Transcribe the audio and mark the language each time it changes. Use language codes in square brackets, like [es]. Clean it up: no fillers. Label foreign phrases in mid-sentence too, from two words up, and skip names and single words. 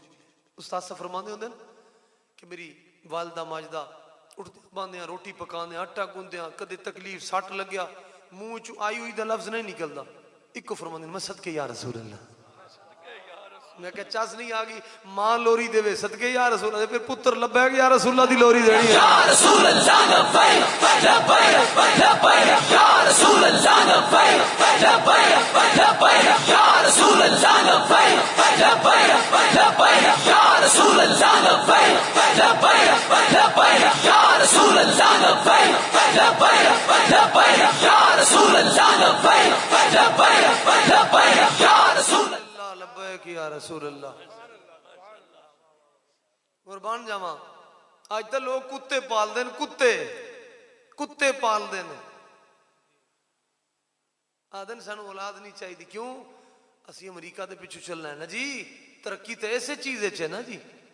[pa] ਉਸਤਾਦ ਸਾਹਬ ਫ਼ਰਮਾਂਦੇ ਹੋਂਦੇ ਕਿ ਮੇਰੀ ਵਾਲਦਾ ਮਾਜਦਾ ਉੱਠਦੇ ਬਾਂਦੇ ਰੋਟੀ ਪਕਾਂਦੇ ਆਟਾ ਗੁੰਦੇ ਕਦੇ ਤਕਲੀਫ਼ ਸੱਟ ਲੱਗਿਆ ਮੂੰਹ ਚ ਆਈ ਹੋਈ ਦਾ ਲਫ਼ਜ਼ ਨਹੀਂ ਨਿਕਲਦਾ, ਇਕੋ ਫ਼ਰਮਾਂਦੇ ਮੈਂ ਸਦਕੇ [ar] يا رسول الله. [pa] ਮੈਂ ਕਿਆ ਚੱਸ ਨਹੀਂ ਆ ਗਈ, ਮਾਂ ਲੋਰੀ ਦੇਵੇ ਸਦਕੇ [ar] يا رسول الله, [pa] ਫਿਰ ਪੁੱਤਰ ਲੱਬੇ [ar] يا رسول [pa] ਦੀ ਲੋਰੀ ਦੇਣੀ ਹੈ। [ar] يا رسول الله لبيك لبيك لبيك يا رسول الله لبيك لبيك لبيك يا رسول الله لبيك لبيك لبيك يا رسول الله لبيك لبيك لبيك يا رسول الله لبيك لبيك لبيك يا رسول الله لبيك لبيك لبيك يا رسول الله لبيك يا رسول الله. [pa] ਕੁਰਬਾਨ ਜਾਵਾ, ਆਜ ਤੋ ਲੋਗ ਕੁੱਤੇ ਪਾਲ ਦੇਣ, ਕੁੱਤੇ ਕੁੱਤੇ ਪਾਲ ਦੇਣ, ਆਦਨ ਸਾਨੂੰ ਔਲਾਦ ਨਹੀਂ ਚਾਹੀਏ। क्यों? ਅਸੀ ਅਮਰੀਕਾ ਕੇ ਪਿੱਛੂ ਚੱਲਣਾ ਹੈ ਨਾ ਜੀ, ਤਰੱਕੀ ਤੋ ਐਸੇ ਚੀਜ਼ ਹੈ ਨਾ ਜੀ।